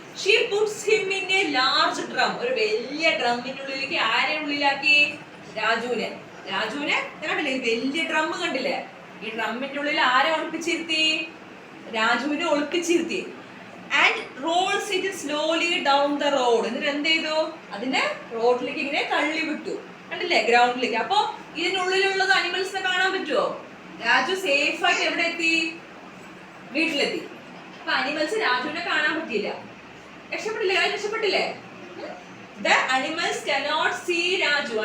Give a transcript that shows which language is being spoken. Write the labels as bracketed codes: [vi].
[en] She puts him in a large drum. [ml] ഒരു വലിയ ഡ്രമ്മിനുള്ളിലേക്ക് ആരെ ഉള്ളിലാക്കി? രാജുവിനെ. കണ്ടില്ലേ, വലിയ ഡ്രം കണ്ടില്ലേ? ഈ ഡ്രമ്മിന്റെ ഉള്ളിൽ ആരെ ഒളിപ്പിച്ചിരുത്തി? രാജുവിനെ ഒളിപ്പിച്ചിരുത്തി. [en] And rolls it slowly down the road. [ml] എന്നിട്ട് എന്ത് ചെയ്തു? അതിനെ റോഡിലേക്ക് ഇങ്ങനെ തള്ളി വിട്ടു. കണ്ടില്ലേ, ഗ്രൗണ്ടിലേക്ക്. അപ്പൊ ഇതിനുള്ളിലുള്ളത് അനിമൽസിനെ കാണാൻ പറ്റുമോ? രാജു സേഫ് ആയിട്ട് എവിടെ എത്തി? വീട്ടിലെത്തി. അപ്പൊ അനിമൽസ് രാജുവിനെ കാണാൻ പറ്റിയില്ല. രക്ഷപ്പെട്ടില്ലേ? [en] The animals cannot see Raju.